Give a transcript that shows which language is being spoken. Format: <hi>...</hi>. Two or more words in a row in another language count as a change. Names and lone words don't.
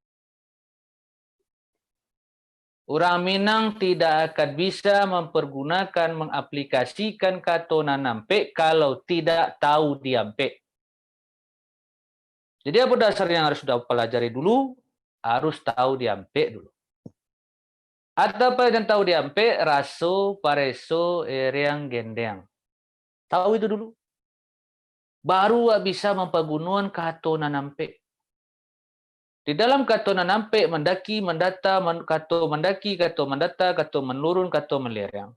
<id>Orang Minang tidak akan bisa mempergunakan, mengaplikasikan</id> <min>kato nanampe</min> <id>kalau tidak</id> <min>tahu diampe.</min> <id>Jadi apa dasar yang harus sudah pelajari dulu? Harus</id> <min>tahu diampe</min> <id>dulu. Atau apa yang</id> <min>tahu diampe? Raso, pareso, ereang, gendeng.</min> <id>Tahu itu dulu. Baru bisa mempergunakan</id> <min>kato nanampe.</min> <id>Di dalam</id> <min>kato nanampe,</min> <id>mendaki, mendata, kato mendaki, kato mendata, kato menurun, kato melerang.</id>